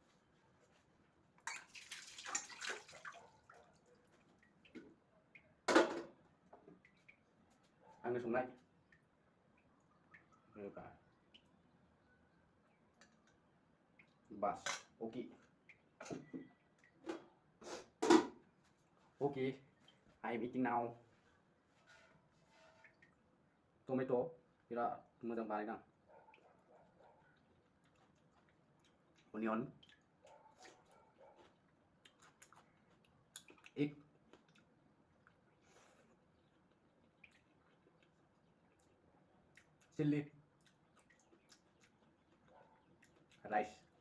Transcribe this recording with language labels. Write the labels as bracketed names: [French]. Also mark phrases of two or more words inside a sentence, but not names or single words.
[Bodo] आंनो संनाय बास अके [English] I'm eating now tomato [Bodo] biराद मोजां बानायदों onion [English] egg chili rice